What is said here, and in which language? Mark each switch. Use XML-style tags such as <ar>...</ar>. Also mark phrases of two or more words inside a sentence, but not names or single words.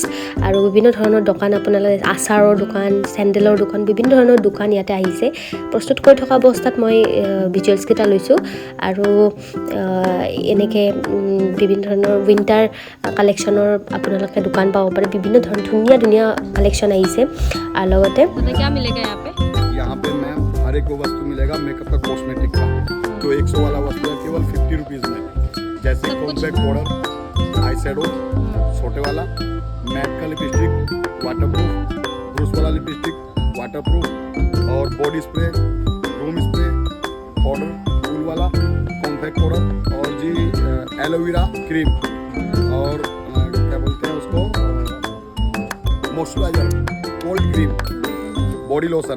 <as>আৰু বিভিন্ন ধৰণৰ দোকান আপোনালোকে আচাৰৰ দোকান, চেণ্ডেলৰ দোকান, বিভিন্ন ধৰণৰ দোকান ইয়াতে আহিছে। প্ৰস্তুত কৰি থকা অৱস্থাত মই ভিজুৱেলছকেইটা লৈছোঁ। আৰু এনেকৈ বিভিন্ন ধৰণৰ উইণ্টাৰ কালেকশ্যনৰ আপোনালোকে দোকান পাব পাৰে। বিভিন্ন ধৰণৰ ধুনীয়া কালেকশ্যন আহিছে। আৰু লগতে</as> <hi>यहाँ पे मैम हर एक वस्तु मिलेगा मेकअप का, कॉस्मेटिक का। जो 100 वाला वस्तु है केवल 50 रुपीज़ में, जैसे कॉम्पैक्ट पाउडर, आई शेडो छोटे वाला, मैट का लिपस्टिक वाटरप्रूफ, ब्रूस वाला लिपस्टिक वाटरप्रूफ, और बॉडी स्प्रे, रूम स्प्रे, पाउडर फूल वाला, कॉम्पैक्ट पाउडर, और जी एलोवेरा क्रीम, और क्या बोलते हैं उसको मॉइस्चराइजर, कोल्ड क्रीम, बॉडी लोशन।</hi>